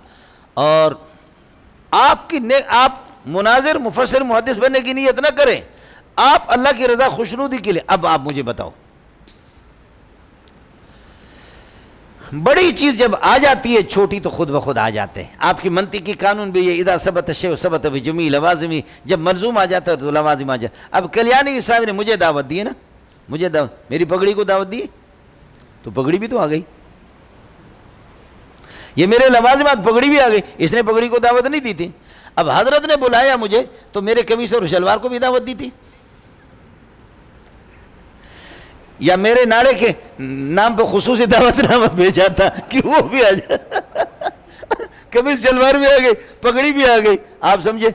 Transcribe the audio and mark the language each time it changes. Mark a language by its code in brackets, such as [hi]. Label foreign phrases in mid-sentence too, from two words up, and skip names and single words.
[ur] اور آپ مناظر، مفسر، محدث بننے کی نیت نہ کریں، آپ اللہ کی رضا خوشنودی کے لیے۔ اب آپ مجھے بتاؤ، بڑی چیز جب آ جاتی ہے، چھوٹی تو خود بخود آ جاتے ہیں۔ آپ کی منطقی قانون بھی یہ، [ar] اذا ثبت الشیء ثبت بجمیع لوازمی، [ur] جب ملزوم آ جاتا ہے تو لوازم آ جاتا ہے۔ اب کلیانی صاحب نے مجھے دعوت دی ہے نا، مجھے میری پگڑی کو دعوت دی، تو پگڑی بھی تو آ گئی، یہ میرے لوازمات، پگڑی بھی آ گئی، اس نے پگڑی کو دعوت نہیں دی تھی۔ اب حضرت نے بلایا مجھے تو میرے قمیص اور شلوار کو بھی دعوت دی تھی، یا میرے ناڑے کے نام پہ خصوصی دعوت نامہ بھیجا تھا کہ وہ بھی آ جائے، قمیص شلوار بھی آ گئی، پگڑی بھی آ گئی، آپ سمجھے۔